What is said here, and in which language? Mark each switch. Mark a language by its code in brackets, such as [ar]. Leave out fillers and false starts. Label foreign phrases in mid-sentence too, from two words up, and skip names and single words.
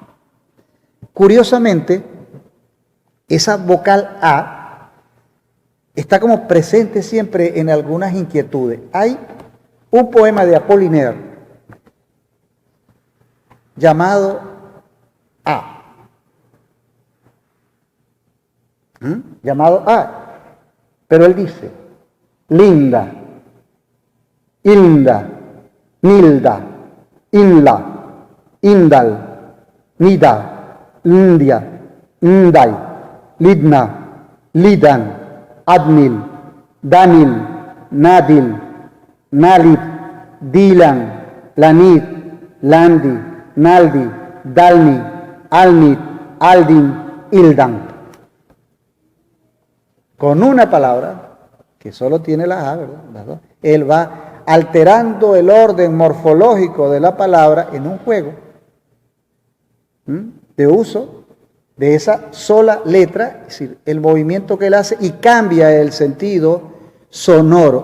[es] Curiosamente, esa vocal A está como presente siempre en algunas inquietudes. Hay un poema de Apollinaire llamado A. Llamado A. Pero él dice, linda, Inda, Nilda, Inla, Indal, Nida, India, Indai, Lidna, Lidan, Adnil, Danil, Nadil, Nalid, Dilan, Lanid, Landi, Naldi, Dalni, Alnid, Aldin, Ildan. Con una palabra que solo tiene la A, ¿verdad? Las dos. Él va alterando el orden morfológico de la palabra en un juego de uso de esa sola letra, es decir, el movimiento que él hace y cambia el sentido sonoro.